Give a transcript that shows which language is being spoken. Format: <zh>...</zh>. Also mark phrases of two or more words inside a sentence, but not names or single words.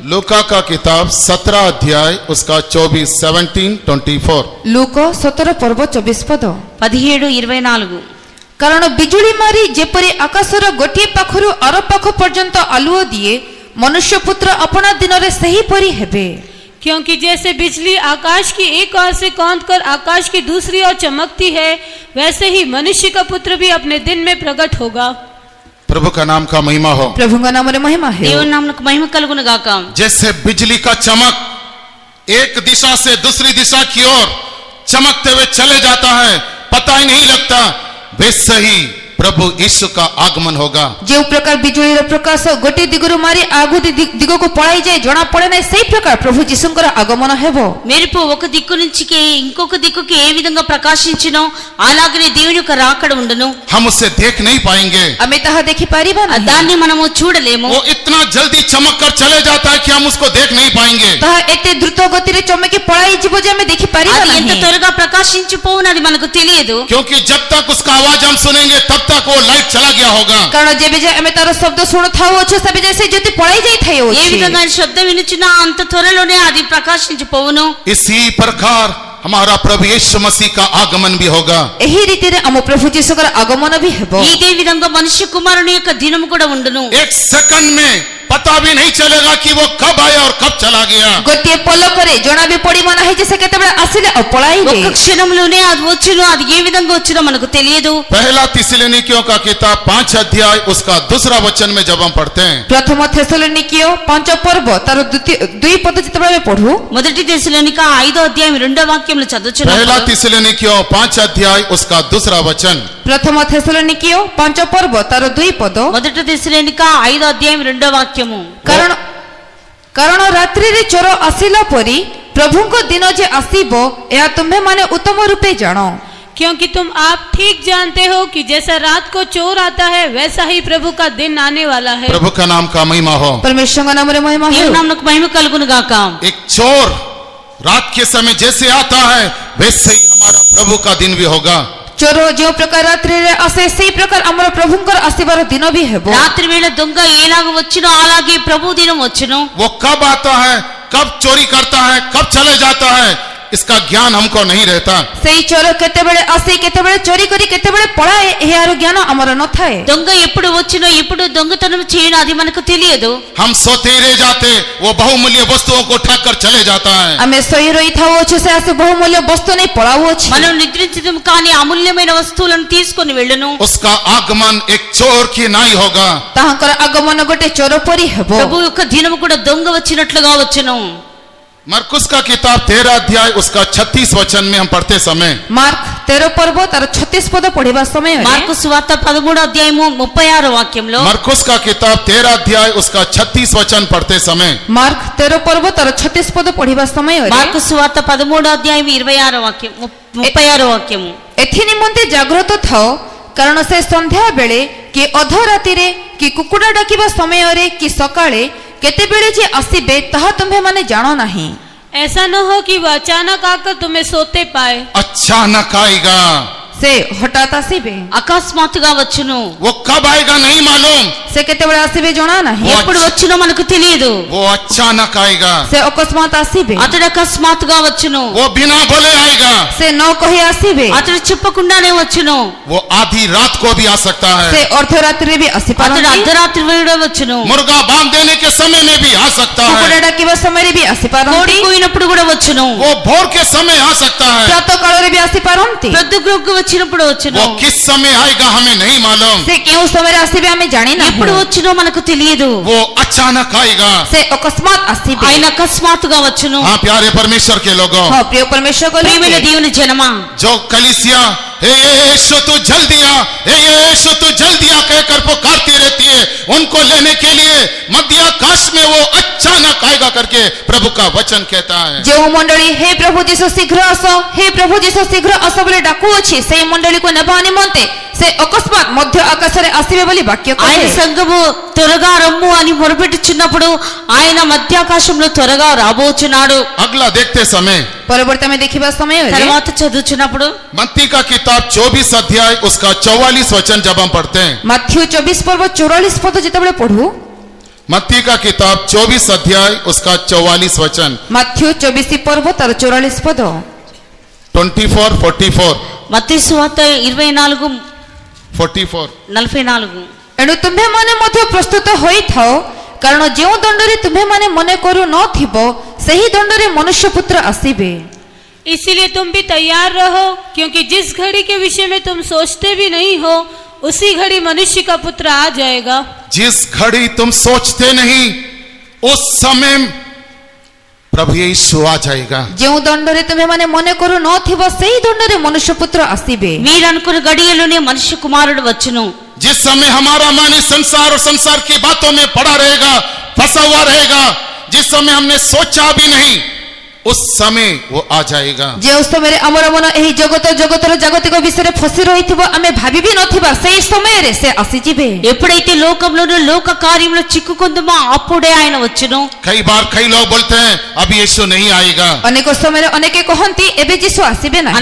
<hi>लूका का किताब 17 अध्याय उसका 24 17-24।</hi> <or>ଲୁକ 17 ପର୍ବ 24 ପଦ। 17:24। କାରଣ ବିଜୁଳି ମାରି ଯେପରି ଆକାଶର ଗୋଟିଏ ପାଖରୁ ଆର ପାଖ ପର୍ଯ୍ୟନ୍ତ ଆଲୁଅ ଦିଏ, ମନୁଷ୍ୟ ପୁତ୍ର ଆପଣା ଦିନରେ ସେହିପରି ହେବେ।</or> <hi>क्योंकि जैसे बिजली आकाश की एक ओर से कौंध कर आकाश की दूसरी ओर चमकती है, वैसे ही मनुष्य का पुत्र भी अपने दिन में प्रकट होगा। प्रभु का नाम का महिमा हो।</hi> <or>ପ୍ରଭୁଙ୍କ ନାମରେ ମହିମା ହେଉ।</or> <te>దేవుని నామమునకు మహిమ కలుగును గాక।</te> <hi>जैसे बिजली का चमक एक दिशा से दूसरी दिशा की ओर चमकते हुए चले जाता है, पता ही नहीं लगता, वैसे ही प्रभु यीशु का आगमन होगा।</hi> <or>ଯେଉଁ ପ୍ରକାର ବିଜୁଳିର ପ୍ରକାଶ ଗୋଟିଏ ଦିଗରୁ ମାରି ଆଉ ଗୋଟିଏ ଦିଗକୁ ପଳାଇ ଯାଏ, ଜଣା ପଡେ ନାହିଁ, ସେହି ପ୍ରକାର ପ୍ରଭୁ ଯୀଶୁଙ୍କର ଆଗମନ ହେବ।</or> <te>మెరుపు ఒక దిక్కు నుంచి ఇంకొక దిక్కుకి ఏ విధంగా ప్రకాశించునో అలాగనే దేవుని యొక్క రాకడ ఉండును।</te> <hi>हम उसे देख नहीं पाएंगे,</hi> <or>ଆମେ ତାହା ଦେଖିପାରିବା ନାହିଁ।</or> <te>దాన్ని మనము చూడలేము।</te> <hi>वो इतना जल्दी चमक कर चले जाता है कि हम उसको देख नहीं पाएंगे।</hi> <or>ତାହା ଏତେ ଦ୍ରୁତ ଗତିରେ ଚମକି ପଳାଇ ଯିବ ଯେ ଆମେ ଦେଖିପାରିବା</or> <te>అది ఎంత</te> <or>ନାହିଁ।</or> <te>త్వరగా ప్రకాశించిపోవును అది మనకు తెలియదు।</te> <hi>क्योंकि जब तक उसका आवाज हम सुनेंगे तब तक वो लाइट चला गया होगा।</hi> <or>କାରଣ ଯେବେ ଯାଏ ଆମେ ତାର ଶବ୍ଦ ଶୁଣୁଥାଉ ଅଛୁ, ସେବେ ଯାଏ ସେ ଜ୍ୟୋତି ପଳାଇ ଯାଇଥାଏ</or> <te>ఏ</te> <or>ଅଛି।</or> <te>విధంగా ఆయన శబ్దం వినుచున్నా అంత త్వరలోనే అది ప్రకాశించిపోవును।</te> <hi>इसी प्रकार हमारा प्रभु यीशु मसीह का आगमन भी होगा।</hi> <or>ଏହି ରୀତିରେ ଆମ ପ୍ରଭୁ ଯୀଶୁଙ୍କର ଆଗମନ ବି ହେବ।</or> <te>ఇదే విధంగా మనుష్య కుమారుని యొక్క దినము కూడా ఉండును।</te> <hi>एक सेकंड में पता भी नहीं चलेगा कि वो कब आया और कब चला गया।</hi> <or>ଗୋଟିଏ ପଲକରେ ଜଣା ବି ପଡିବ ନାହିଁ ଯେ ସେ କେତେବେଳେ ଆସିଲେ ଆଉ ପଳାଇଲେ।</or> <te>ఒక్క క్షణంలోనే అది వచ్చును, అది ఏ విధంగా వచ్చునో మనకు తెలియదు।</te> <hi>पहला थिस्सलुनीकियों का किताब 5 अध्याय उसका दूसरा वचन में जब हम पढ़ते हैं,</hi> <or>ପ୍ରଥମ ଥେସଲୋନିକୀୟ 5 ପର୍ବ ତାର 2 ପଦ ଯେତେବେଳେ ଆମେ ପଢୁ,</or> <te>మొదటి దశలోనిక 5వ అధ్యాయం 2వ వాక్యంలో</te> <hi>पहला</hi> <te>చదువుచున్నాము।</te> <hi>थिस्सलुनीकियों 5 अध्याय उसका दूसरा वचन,</hi> <or>ପ୍ରଥମ ଥେସଲୋନିକୀୟ 5 ପର୍ବ ତାର 2 ପଦ।</or> <te>మొదటి దశలోనిక 5వ అధ్యాయం 2వ వాక్యము।</te> <or>କାରଣ ରାତ୍ରିରେ ଚୋର ଆସିଲା ପରି ପ୍ରଭୁଙ୍କ ଦିନ ଯେ ଆସିବ, ଏହା ତୁମ୍ଭେମାନେ ଉତ୍ତମ ରୂପେ ଜାଣ।</or> <hi>क्योंकि तुम आप ठीक जानते हो कि जैसा रात को चोर आता है, वैसा ही प्रभु का दिन आने वाला है। प्रभु का नाम का महिमा हो।</hi> <or>परमेश्वरଙ୍କ ନାମରେ ମହିମା ହେଉ।</or> <te>దేవుని నామమునకు మహిమ కలుగును గాక।</te> <hi>एक चोर रात के समय जैसे आता है, वैसे ही हमारा प्रभु का दिन भी होगा।</hi> <or>ଚୋର ଯେଉଁ ପ୍ରକାର ରାତ୍ରିରେ ଆସେ, ସେହି ପ୍ରକାର ଆମର ପ୍ରଭୁଙ୍କର ଆସିବାର ଦିନ ବି ହେବ।</or> <te>రాత్రి వేళ దొంగ ఎలాగ వచ్చునో అలాగే ప్రభు దినం వచ్చును।</te> <hi>वो कब आता है, कब चोरी करता है, कब चले जाता है, इसका ज्ञान हमको नहीं रहता।</hi> <or>ସେହି ଚୋର କେତେବେଳେ ଆସେ, କେତେବେଳେ ଚୋରି କରି କେତେବେଳେ ପଳାଏ, ଏହାର ଜ୍ଞାନ ଆମର ନଥାଏ।</or> <te>దొంగ ఎప్పుడు వచ్చునో ఎప్పుడు దొంగతనం చేయను అది మనకు తెలియదు।</te> <hi>हम सोते ही रह जाते, वो बहुमूल्य वस्तुओं को उठा कर चले जाता है।</hi> <or>ଆମେ ଶୋଇ ରହିଥାଉ ଅଛୁ, ସେ ଆସି ବହୁମୂଲ୍ୟ ବସ୍ତୁ ନେଇ ପଳାଉଅଛି।</or> <te>మనం నిద్రించడం కానీ అమూల్యమైన వస్తువులను తీసుకొని వెళ్ళను।</te> <hi>उसका आगमन एक चोर की नाई होगा।</hi> <or>ତାହାଙ୍କର ଆଗମନ ଗୋଟେ ଚୋର ପରି ହେବ।</or> <te>ప్రభు యొక్క దినము కూడా దొంగ వచ్చినట్లుగా వచ్చును।</te> <hi>मरकुस का किताब 13 अध्याय उसका 36 वचन में हम पढ़ते समय,</hi> <or>ମାର୍କ 13 ପର୍ବ ତାର 36 ପଦ ପଢିବା ସମୟରେ,</or> <te>మార్కు సువార్త 13వ అధ్యాయము 36వ వాక్యంలో,</te> <hi>मरकुस का किताब 13 अध्याय उसका 36 वचन पढ़ते समय,</hi> <or>ମାର୍କ 13 ପର୍ବ ତାର 36 ପଦ ପଢିବା ସମୟରେ,</or> <te>మార్కు సువార్త 13వ అధ్యాయం 26వ వాక్యం 36వ వాక్యము।</te> <or>ଏଥି ନିମନ୍ତେ ଜାଗ୍ରତ ଥାଅ, କାରଣ ସେ ସନ୍ଧ୍ୟା ବେଳେ କି ଅଧ ରାତିରେ କି କୁକୁଡ଼ା ଡାକିବା ସମୟରେ କି ସକାଳେ କେତେବେଳେ ଯେ ଆସିବେ ତାହା ତୁମ୍ଭେମାନେ ଜାଣ ନାହିଁ।</or> <hi>ऐसा न हो कि वह अचानक आकर तुम्हें सोते पाए। अचानक आएगा।</hi> <or>ସେ ହଠାତ୍ ଆସିବେ।</or> <te>అకస్మాత్తుగా వచ్చును।</te> <hi>वो कब आएगा नहीं मालूम,</hi> <or>ସେ କେତେବେଳେ ଆସିବେ ଜଣା ନାହିଁ।</or> <te>ఎప్పుడు వచ్చునో మనకు తెలియదు।</te> <hi>वो अचानक आएगा।</hi> <or>ସେ ଅକସ୍ମାତ୍ ଆସିବେ।</or> <te>అతడు అకస్మాత్తుగా వచ్చును।</te> <hi>वो बिना बोले आएगा।</hi> <or>ସେ ନ କହି ଆସିବେ।</or> <te>అతడు చెప్పకుండానే వచ్చును।</te> <hi>वो आधी रात को भी आ सकता</hi> <or>ସେ</or> <hi>है।</hi> <or>ଅର୍ଦ୍ଧରାତ୍ରିରେ ବି</or> <te>అతడు</te> <or>ଆସିପାରନ୍ତି।</or> <te>అర్ధరాత్రి వేళ వచ్చును।</te> <hi>मुर्गा बांध देने के समय में भी आ सकता</hi> <or>କୁକୁଡ଼ା</or> <hi>है।</hi> <or>ଡାକିବା ସମୟରେ ବି</or> <te>కోడి</te> <or>ଆସିପାରନ୍ତି।</or> <te>కూయినప్పుడు కూడా వచ్చును।</te> <hi>वो भोर के समय आ सकता है।</hi> <or>ପ୍ରାତଃ କାଳରେ ବି ଆସିପାରନ୍ତି।</or> <te>ప్రొద్దుగ్రొగ్గు వచ్చినప్పుడు వచ్చును।</te> <hi>वो किस समय आएगा हमें नहीं मालूम।</hi> <or>ସେ କେଉଁ ସମୟରେ ଆସିବେ ଆମେ ଜାଣିନାହୁଁ।</or> <te>ఎప్పుడు వచ్చునో మనకు తెలియదు।</te> <hi>वो अचानक आएगा।</hi> <or>ସେ ଅକସ୍ମାତ୍ ଆସିବେ।</or> <te>ఆయన అకస్మాత్తుగా వచ్చును।</te> <hi>हाँ प्यारे परमेश्वर के लोगों,</hi> <or>ହଁ ପ୍ରିୟ</or> <hi>परमेश्वर को</hi> <te>ప్రియమైన దేవుని జనమా,</te> <hi>जो कलीसिया हे यीशु तू जल्दी आ, हे यीशु तू जल्दी आ कहकर पुकारती रहती है, उनको लेने के लिए मध्य आकाश में वो अचानक आएगा। आएगा करके प्रभु का वचन कहता है।</hi> <or>ଯେ ମଣ୍ଡଳୀ ହେ ପ୍ରଭୁ ଯୀଶୁ ଶୀଘ୍ର ଆସ, ହେ ପ୍ରଭୁ ଯୀଶୁ ଶୀଘ୍ର ଆସ ବୋଲି ଡାକୁ ଅଛି, ସେ ମଣ୍ଡଳୀ କୁ ନେବା ନିମନ୍ତେ ସେ ଅକସ୍ମାତ ମଧ୍ୟ ଆକାଶ ରେ ଆସିବେ ବୋଲି ବାକ୍ୟ</or> <te>ఆయన</te> <or>କହେ।</or> <te>సంఘము త్వరగా రమ్ము అని మొరపెట్టుచున్నప్పుడు ఆయన మధ్యాకాశంలో త్వరగా రాబోచున్నాడు.</te> <hi>अगला देखते समय</hi> <or>ପରବର୍ତ୍ତୀ ମେ ଦେଖିବା ସମୟ ରେ</or> <te>తర్వాత చదువుచున్నప్పుడు</te> <hi>मत्ती का किताब 24 अध्याय उसका 44 वचन जब हम पढ़ते हैं,</hi> <or>ମାଥିଉ 24 ପର୍ବ 44 ପଦ ଯେତେବେଳେ ପଢୁ,</or> <hi>मत्ती का किताब 24 अध्याय उसका 44 वचन,</hi> <or>ମାଥିଉ 24 ପର୍ବ ତାର 44 ପଦ 24-44</or> <te>మత్తయి సువార్త 24:44</te> <or>ଏଣୁ ତୁମ୍ଭେ ମାନେ ମଧ୍ୟ ପ୍ରସ୍ତୁତ ହୋଇ ଥାଅ, କାରଣ ଯେଉଁ ଦଣ୍ଡରେ ତୁମ୍ଭେ ମାନେ ମନେ କରୁ ନ ଥିବ ସେହି ଦଣ୍ଡରେ ମନୁଷ୍ୟ ପୁତ୍ର ଆସିବେ।</or> <hi>इसीलिए तुम भी तैयार रहो, क्योंकि जिस घड़ी के विषय में तुम सोचते भी नहीं हो उसी घड़ी मनुष्य का पुत्र आ जाएगा। जिस घड़ी तुम सोचते नहीं उस समय प्रभु यीशु आ जाएगा।</hi> <or>ଯେଉଁ ଦଣ୍ଡରେ ତୁମ୍ଭେ ମାନେ ମନେ କରୁ ନ ଥିବ ସେହି ଦଣ୍ଡରେ ମନୁଷ୍ୟ ପୁତ୍ର ଆସିବେ।</or> <te>మీరు అనుకున్న గడియలోనే మనుష్య కుమారుడు వచ్చును.</te> <hi>जिस समय हमारा मन इस संसार और संसार की बातों में पड़ा रहेगा, फंसा हुआ रहेगा, जिस समय हमने सोचा भी नहीं उस समय वो आ जाएगा।</hi> <or>ଯେ ସମୟ ରେ ହମର ମନ ଏହି ଜଗତର ଜାଗତିକ ବିଷୟ ରେ ଫସି ରହିଥିବ ଆମେ ଭାବି ଭି ନଥିବା ସେହି ସମୟ ରେ ସେ ଆସି ଯିବେ।</or> <te>ఎప్పుడైతే లోకంలోనూ లోక కార్యంలో చిక్కుకుందామో అప్పుడే ఆయన వచ్చును.</te> <hi>कई बार कई लोग बोलते हैं अभी यीशु नहीं आएगा,</hi> <or>ଅନେକ ସମୟ ରେ ଅନେକେ କହନ୍ତି ଏବେ ଯୀଶୁ ଆସିବେ ନାହିଁ।</or>